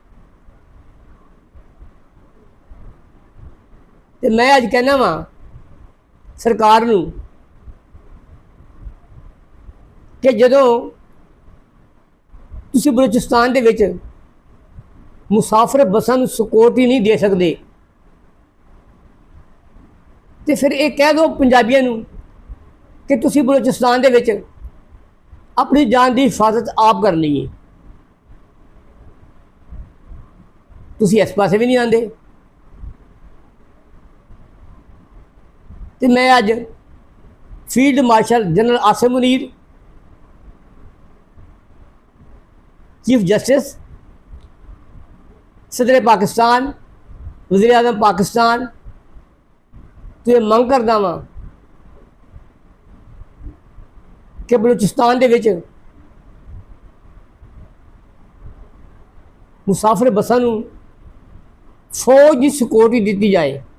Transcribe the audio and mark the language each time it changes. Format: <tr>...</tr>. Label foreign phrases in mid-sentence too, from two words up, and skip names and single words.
<pa>ਤੇ ਮੈਂ ਅੱਜ ਕਹਿਣਾ ਵਾਂ ਸਰਕਾਰ ਨੂੰ ਕਿ ਜਦੋਂ ਤੁਸੀਂ ਬਲੂਚਿਸਤਾਨ ਦੇ ਵਿੱਚ ਮੁਸਾਫਰ ਬੱਸਾਂ ਨੂੰ ਸਿਕਿਉਰਟੀ ਨਹੀਂ ਦੇ ਸਕਦੇ ਤੇ ਫਿਰ ਇਹ ਕਹਿ ਦਿਓ ਪੰਜਾਬੀਆਂ ਨੂੰ ਕਿ ਤੁਸੀਂ ਬਲੂਚਿਸਤਾਨ ਦੇ ਵਿੱਚ ਆਪਣੀ ਜਾਨ ਦੀ ਹਿਫਾਜ਼ਤ ਆਪ ਕਰਨੀ ਹੈ। ਤੁਸੀਂ ਇਸ ਪਾਸੇ ਵੀ ਨਹੀਂ ਆਉਂਦੇ। ਤੇ ਮੈਂ ਅੱਜ</pa> <en>Field Marshal</en> <pa>ਜਨਰਲ ਆਸਿਮ ਮੁਨੀਰ,</pa> <en>Chief Justice,</en> <pa>ਸਦਰ ਪਾਕਿਸਤਾਨ, ਵਜ਼ੀਰ ਆਜ਼ਮ ਪਾਕਿਸਤਾਨ ਤੋ ਯੇ ਮੰਗ ਕਰਦਾ ਵਾਂ ਕਿ ਬਲੂਚਿਸਤਾਨ ਦੇ ਵਿਚ ਮੁਸਾਫਿਰ ਬੱਸਾਂ ਨੂੰ ਫੌਜ ਕੀ ਸਿਕਿਓਰਿਟੀ ਦਿੱਤੀ ਜਾਏ।</pa>